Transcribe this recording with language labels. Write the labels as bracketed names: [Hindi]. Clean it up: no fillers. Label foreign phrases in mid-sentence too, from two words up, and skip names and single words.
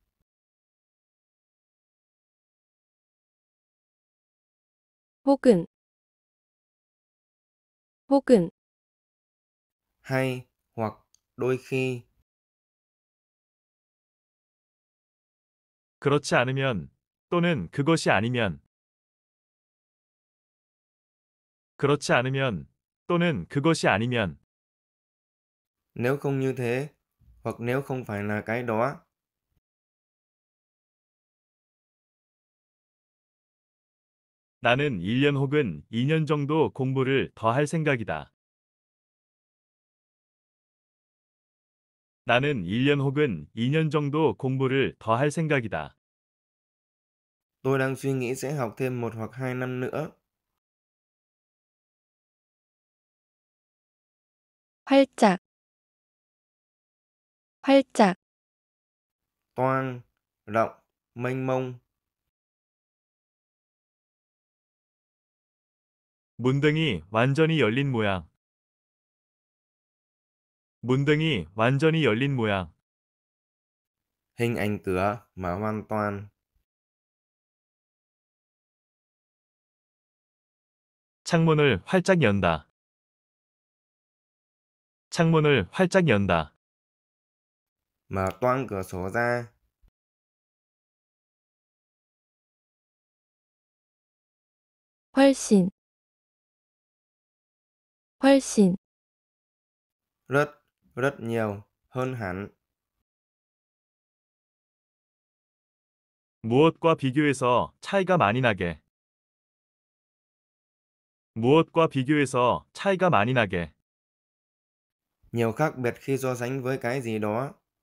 [Korean] 혹은, 혹은, [Vietnamese] Hay, hoặc, đôi khi. [Korean] 그렇지 않으면 또는 그것이 아니면. 그렇지 않으면 또는 그것이 아니면. [Vietnamese] Nếu không như thế, hoặc nếu không phải là cái đó. [Korean] 나는 1년 혹은 2년 정도 공부를 더 할 생각이다. 나는 1년 혹은 2년 정도 공부를 더 할 생각이다. [Vietnamese] Tôi đang suy nghĩ sẽ học thêm 1 hoặc 2 năm nữa. [Korean] 활짝, 활짝, [Vietnamese] Toang, rộng, mênh mông. [Korean] 문등이 완전히 열린 모양. 문등이 완전히 열린 모양. [Vietnamese] Hình ảnh cửa mở hoàn toàn. [Korean] 창문을 활짝 연다. 창문을 활짝 연다. [Vietnamese] Mở toang cửa sổ ra. [Korean] 훨씬, 훨씬, [Vietnamese] Rất, rất nhiều, hơn hẳn. [Korean] 무엇과 비교해서 차이가 많이 나게. 무엇과 비교해서 차이가 많이 나게. [Vietnamese] Nhiều khác biệt khi so sánh với cái gì đó.